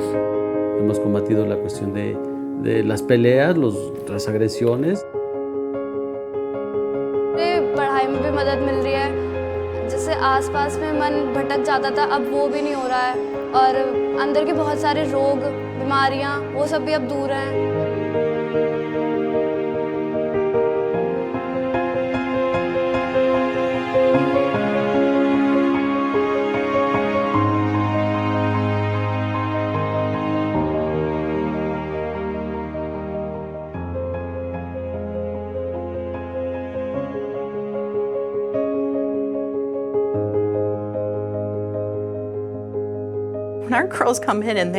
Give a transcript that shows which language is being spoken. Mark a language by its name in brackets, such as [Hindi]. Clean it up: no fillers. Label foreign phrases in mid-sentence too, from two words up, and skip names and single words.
[Spanish] Hemos combatido la cuestión de las peleas, las agresiones. [Hindi] पढ़ाई में भी मदद मिल रही है, जैसे आसपास में मन भटक जाता था अब वो भी नहीं हो रहा है और अंदर के बहुत सारे रोग बीमारियां वो सब भी अब दूर हैं. [English] When our girls come in and